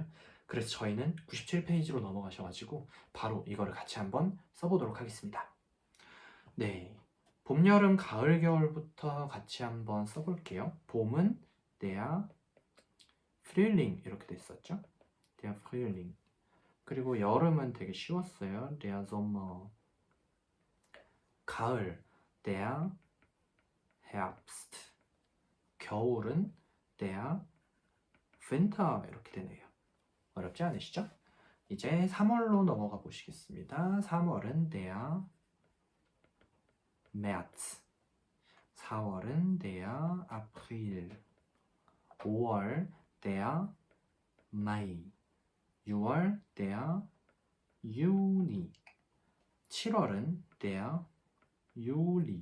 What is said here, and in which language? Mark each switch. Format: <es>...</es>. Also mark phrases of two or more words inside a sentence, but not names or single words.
<ko>그래서 저희는 97페이지로 넘어가셔가지고 바로 이거를 같이 한번 써보도록 하겠습니다. 네. 봄, 여름, 가을, 겨울부터 같이 한번 써볼게요. 봄은</ko> <de>der Frühling</de> <ko>이렇게 됐었죠.</ko> <de>der Frühling.</de> <ko>그리고 여름은 되게 쉬웠어요.</ko> <de>der Sommer. 가을 der Herbst.</de> <ko>겨울은</ko> <de>der Winter</de> <ko>이렇게 되네요. 어렵지 않으시죠? 이제 3월로 넘어가 보시겠습니다.</ko> <de>3월은 der März. 4월은 der April. 5월 der Mai. 6월 der Juni. 7월은 der Juli.</de>